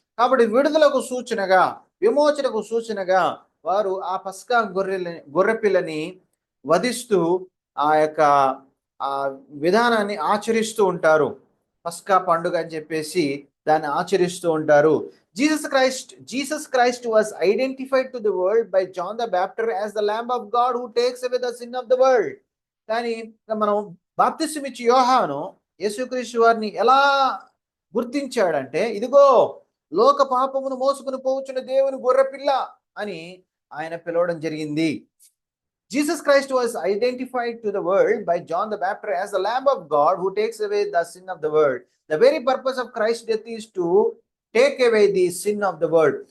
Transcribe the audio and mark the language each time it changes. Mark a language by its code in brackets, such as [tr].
[te] కాబట్టి విడుదలకు సూచనగా, విమోచనకు సూచనగా వారు ఆ పస్కా గొర్రెపిల్లని వధిస్తూ ఆ యొక్క విధానాన్ని ఆచరిస్తూ ఉంటారు. పస్కా పండుగ అని చెప్పేసి దాన్ని ఆచరిస్తూ ఉంటారు. [en] Jesus Christ was identified to the world by John the Baptist as the Lamb of God who takes away the sin of the world. [te] కానీ మనం బాప్తిసం ఇచ్చి యోహాను యేసుక్రీస్తు వారిని ఎలా గుర్తించాడంటే, ఇదిగో లోక పాపమును మోసుకుని పోవచ్చున్న దేవుని గొర్రెపిల్ల అని ఆయన పిలవడం జరిగింది. [en] Jesus Christ was identified to the world by John the Baptist as the Lamb of God who takes away the sin of the world. The very purpose of Christ's death is to take away the sin of the world.